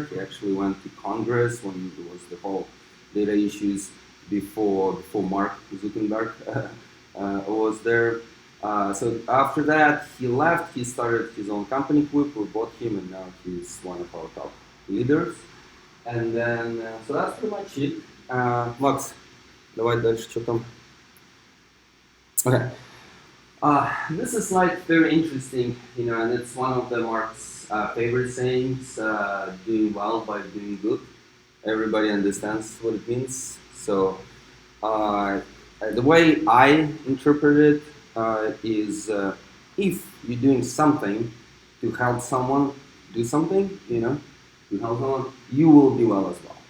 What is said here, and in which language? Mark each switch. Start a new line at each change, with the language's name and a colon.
English: He actually went to Congress when there was the whole data issues before Mark Zuckerberg was there. So after that, he left. He started his own company, Quip. We bought him, and now he's one of our top leaders. And then, so that's pretty much it.
Russian: Max, давай дальше, что там?
English: Okay. This is like very interesting, and it's one of the Mark's favorite sayings, doing well by doing good. Everybody understands what it means. So the way I interpret it is if you're doing something to help someone do something, to help someone, you will do well as well.